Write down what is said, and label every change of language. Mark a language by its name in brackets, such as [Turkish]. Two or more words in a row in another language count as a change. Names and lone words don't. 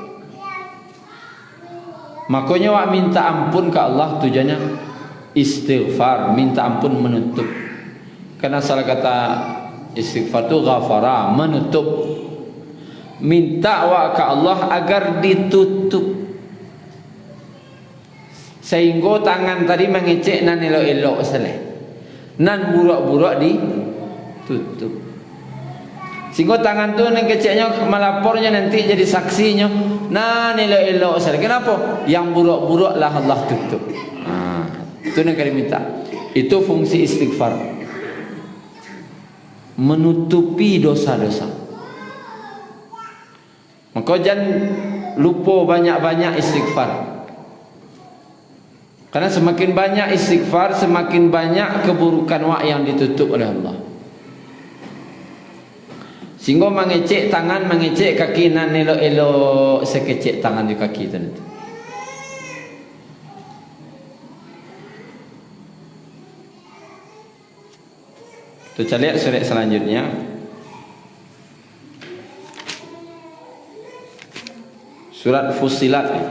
[Indonesian] Makanya wak minta ampun ke Allah tujuannya istighfar, minta ampun menutup. Karena salah kata istighfar itu ghafara, menutup. Minta wak ke Allah agar ditutup. [Minangkabau] Sehingga tangan tadi mengecek nan elok-elok seleh. Nan buruk-buruk ditutup. [Indonesian] Sehingga tangan tu yang keceknya melapornya nanti jadi saksinya. [Minangkabau] Nah, elok-elok saya. Kenapa? [Indonesian] Yang buruk-buruk lah Allah tutup. Itu yang kami minta. Itu fungsi istighfar. Menutupi dosa-dosa. Maka jangan lupa banyak-banyak istighfar. Karena semakin banyak istighfar, semakin banyak keburukan yang ditutup oleh Allah. [Minangkabau] Sehingga mengecek tangan, mengecek kaki, nan elok-elok sekecek tangan di kaki itu nanti. [Indonesian] Kita lihat surat selanjutnya. Surat Fussilat.